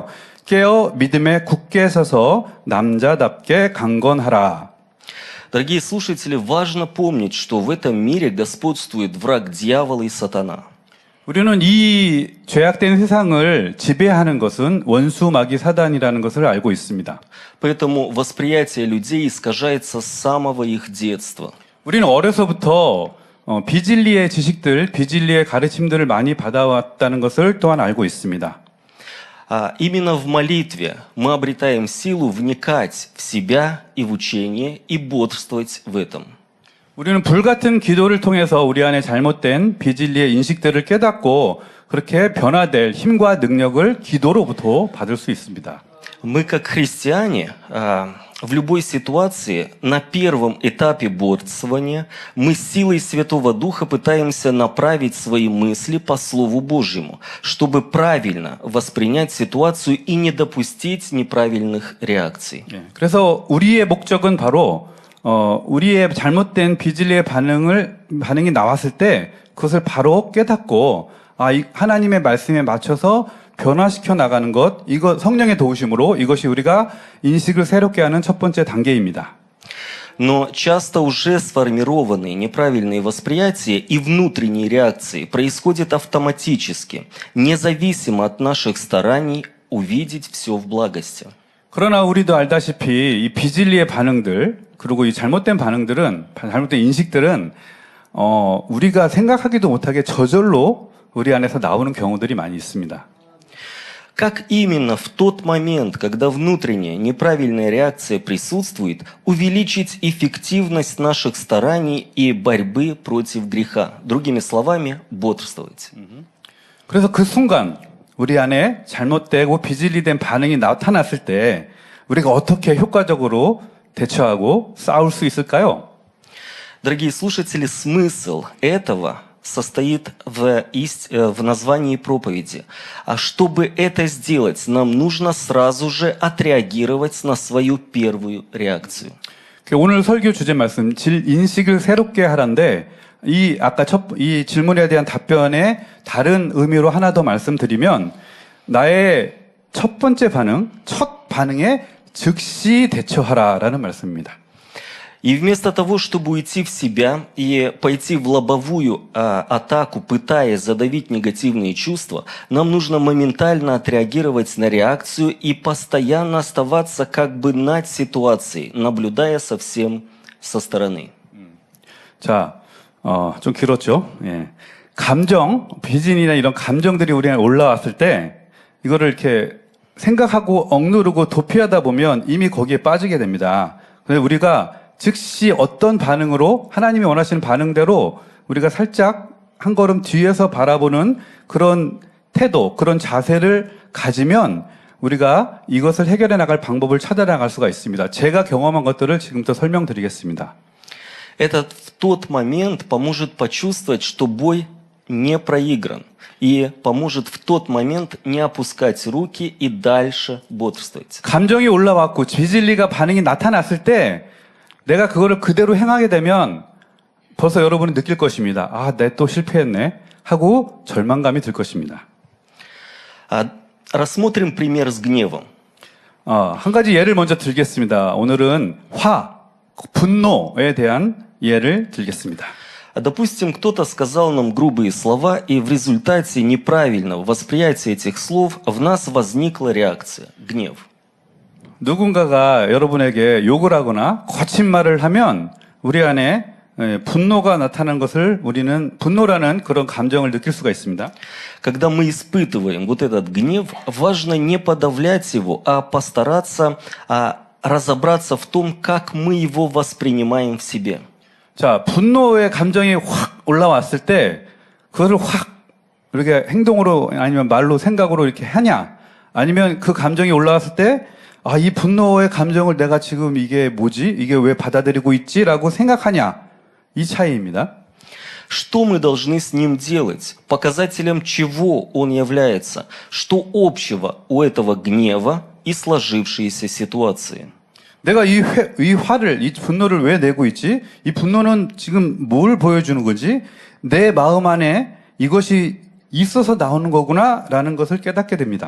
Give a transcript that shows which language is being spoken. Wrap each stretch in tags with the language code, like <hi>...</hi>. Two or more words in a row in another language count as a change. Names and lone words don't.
<ko>깨어 믿음에 굳게 서서 남자답게 강건하라.</ko> <ru>Дорогие слушатели, важно помнить, что в этом мире господствует враг дьявола и сатана.</ru> <ko>우리는 이 죄악된 세상을 지배하는 것은 원수 마귀 사단이라는 것을 알고 있습니다.</ko> <ru>Поэтому восприятие людей искажается с самого их детства.</ru> <ko>우리는 어려서부터 비진리의 지식들, 비진리의 가르침들을 많이 받아왔다는 것을 또한 알고 있습니다.</ko> <ru>Именно в молитве мы обретаем силу вникать в себя и в учение и бодрствовать в этом.</ru> <ko>우리는 불같은 기도를 통해서 우리 안에 잘못된 비진리의 인식들을 깨닫고 그렇게 변화될 힘과 능력을 기도로부터 받을 수 있습니다.</ko> <ru>Мы, как христиане, в любой ситуации, на первом этапе бодрствования, мы силой Святого Духа пытаемся направить свои мысли по Слову Божьему, чтобы правильно воспринять ситуацию и не допустить неправильных реакций.</ru> <ko>그래서 우리의 목적은 바로 우리의 잘못된 비진리의 반응이 나왔을 때 그것을 바로 깨닫고 하나님의 말씀에 맞춰서 변화시켜 나가는 것, 이거 성령의 도우심으로 이것이 우리가 인식을 새롭게 하는 첫 번째 단계입니다.</ko> <ru>Но часто уже сформированные неправильные восприятия и внутренние реакции происходят автоматически, независимо от наших стараний увидеть все в благости.</ru> <ko>그러나 우리도 알다시피 이 비진리의 반응들, 그리고 이 잘못된 반응들은, 잘못된 인식들은 우리가 생각하기도 못하게 저절로 우리 안에서 나오는 경우들이 많이 있습니다.</ko> <ru>Как именно в тот момент, когда внутренняя неправильная реакция присутствует, увеличить эффективность наших стараний и борьбы против греха? Другими словами, бодрствовать.</ru> <ko>그래서 그 순간 우리 안에 잘못되고 비진리된 반응이 나타났을 때 우리가 어떻게 효과적으로 대처하고 싸울 수 있을까요?</ko> <ru>Дорогие слушатели, смысл этого состоит в названии проповеди. А чтобы это сделать, нам нужно сразу же отреагировать на свою первую реакцию.</ru> <ko>오늘 설교 주제 말씀, 인식을 새롭게 하란데, 이 질문에 대한 답변에 다른 의미로 하나 더 말씀드리면, 나의 첫 번째 반응, 첫 반응에 즉시 대처하라라는 말씀입니다.</ko> <ru>И вместо того, чтобы уйти в себя и пойти в лобовую атаку, пытаясь задавить негативные чувства, нам нужно моментально отреагировать на реакцию и постоянно оставаться как бы над ситуацией, наблюдая совсем со стороны.</ru> <ko>자, 좀 길었죠? 예. 비진이나 이런 감정들이 우리 안에 올라왔을 때, 이거를 이렇게 생각하고 억누르고 도피하다 보면 이미 거기에 빠지게 됩니다. 그래서 우리가 즉시 어떤 반응으로 하나님이 원하시는 반응대로 우리가 살짝 한 걸음 뒤에서 바라보는 그런 태도, 그런 자세를 가지면 우리가 이것을 해결해 나갈 방법을 찾아 나갈 수가 있습니다. 제가 경험한 것들을 지금부터 설명드리겠습니다.</ko> <ru>Это в тот момент поможет почувствовать, что бой не проигран. И поможет в тот момент не опускать руки и дальше бодрствовать.</ru> <ko>감정이 올라왔고 비진리가 반응이 나타났을 때 내가 그거를 그대로 행하게 되면 벌써 여러분이 느낄 것입니다. 내 또 실패했네 하고 절망감이 들 것입니다.</ko> <ru>Рассмотрим пример с гневом.</ru> <ko>한 가지 예를 먼저 들겠습니다. 오늘은 분노에 대한 예를 들겠습니다.</ko> <ru>Допустим, кто-то сказал нам грубые слова, и в результате неправильного восприятия этих слов в нас возникла реакция – гнев.</ru> <ko>누군가가 여러분에게 욕을 하거나 거친 말을 하면 우리 안에 분노가 나타나는 것을 우리는 분노라는 그런 감정을 느낄 수가 있습니다.</ko> <ru>Когда мы испытываем вот этот гнев, важно не подавлять его, а постараться разобраться в том, как мы его воспринимаем в себе.</ru> <ko>자, 분노의 감정이 확 올라왔을 때 그것을 확 이렇게 행동으로 아니면 말로 생각으로 이렇게 하냐? 아니면 그 감정이 올라왔을 때 이 분노의 감정을 내가 지금 이게 뭐지? 이게 왜 받아들이고 있지? 라고 생각하냐? 이 차이입니다.</ko> <ru>Что мы должны с ним делать? Показателем чего он является? Что общего у этого гнева и сложившейся ситуации?</ru> <ko>내가 이 분노를 왜 내고 있지? 이 분노는 지금 뭘 보여주는 거지? 내 마음 안에 이것이 있어서 나오는 거구나 라는 것을 깨닫게 됩니다.</ko>